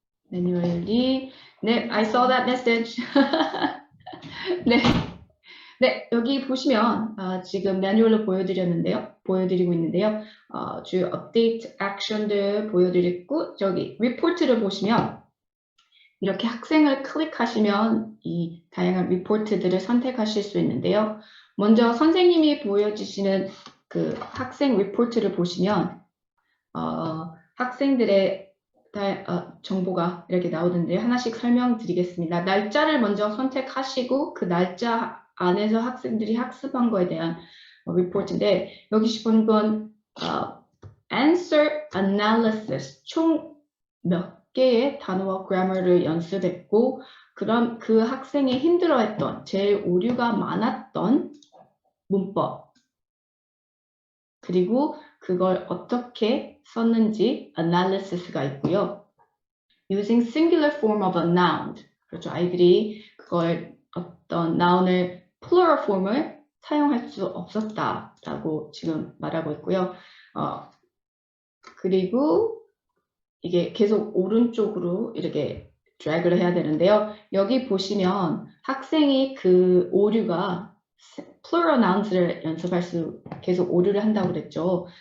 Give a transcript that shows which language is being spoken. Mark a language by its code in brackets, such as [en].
[ko] 매뉴얼이 네, [en] I saw that message. [ko] 네. 네, 여기 보시면 지금 매뉴얼로 보여드리고 있는데요. 주요 업데이트 액션들 보여드리고 저기 리포트를 보시면 이렇게 학생을 클릭하시면 이 다양한 리포트들을 선택하실 수 있는데요. 먼저 선생님이 보여주시는 그 학생 리포트를 보시면 학생들의 정보가 이렇게 나오는데 하나씩 설명드리겠습니다. 날짜를 먼저 선택하시고 그 날짜 안에서 학생들이 학습한 거에 대한 리포트인데 여기 본 건 answer analysis 총 몇 개의 단어와 grammar를 연습했고 그럼 그 학생이 힘들어했던 제일 오류가 많았던 문법 그리고 그걸 어떻게 썼는지 analysis가 있고요. [en] using singular form of a noun [ko] 그렇죠. 아이들이 그걸 어떤 noun을 plural form을 사용할 수 없었다라고 지금 말하고 있고요. 그리고 이게 계속 오른쪽으로 이렇게 드래그를 해야 되는데요. 여기 보시면 학생이 그 오류가 plural nouns를 연습할 수 계속 오류를 한다고 그랬죠.